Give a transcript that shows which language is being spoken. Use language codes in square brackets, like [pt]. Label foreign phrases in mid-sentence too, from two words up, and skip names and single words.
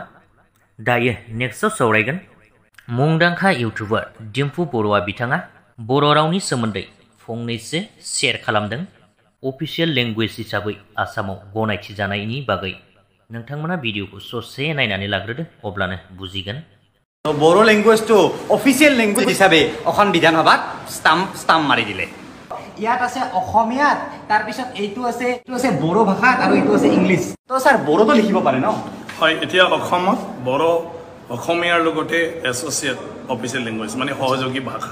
[brx] दायो नेक्स्टआव सावरायगोन मुंदांखा इउटुबार डिम्पु बर'आ बिथाङा बर' रावनि सोमोन्दै फंनैसो शेयार खालामदों। [en] official language [brx] हिसाबै आसामाव गनायथि जानायनि बागै नोंथांमोना भिडिअखौ ससे नायनानै लाग्रोदो, अब्लानो बुजिगोन। [as] বড়ো লেংগুৱেজটো [en] official language [as] হিচাপে অসম বিধানসভাত ষ্টাম্প মাৰি দিলে। ইয়াত আছে অসমীয়াত, তাৰপিছত এইটো আছে বড়ো ভাষাত আৰু এইটো আছে ইংলিছ। তো ছাৰ বড়োটো লিখিব পাৰে ন? হয়, এতিয়া অসমত বড়ো অসমীয়াৰ লগতে [en] associate official language [as] মানে সহযোগী ভাষা।